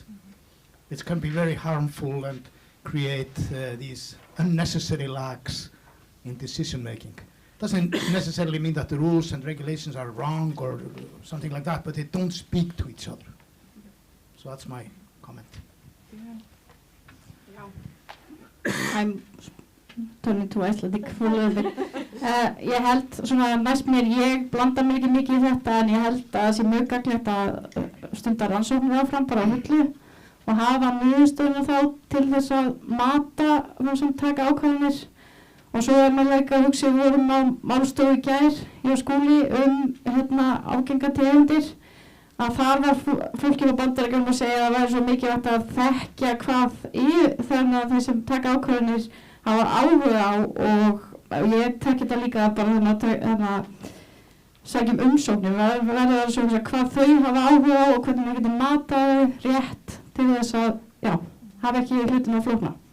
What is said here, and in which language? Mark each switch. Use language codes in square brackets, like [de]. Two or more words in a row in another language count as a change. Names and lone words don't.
[en] It can be very harmful and create these unnecessary lags in decision making. Doesn't necessarily mean that the rules and regulations are wrong or something like that, but they don't speak to each other. So that's my comment. I'm turning to Icelandic for a little bit. [is] Ég held svona næst mér, ég blanda mér ekki mikið í þetta, en ég held að það sé mjög gagnlegt að stunda rannsóknir áfram bara á hillu og hafa niðurstöðuna þá til þess að mata þá sem taka ákvarðanir. Og svo maður líka að hugsa, við vorum á málstofu í gær hjá Skúli ágengar tegundir, að þar var fólki á Bandaríkjunum að segja að það væri svo mikilvægt að þekkja hvað þannig að þeir sem taka ákvarðanir hafa áhuga á, og ég tekki þetta líka bara þannig að sækjum umsóknir, verður að segja hvað þau hafa áhuga á og hvernig maður getur matað rétt til þess að hafa ekki hlutina flókna.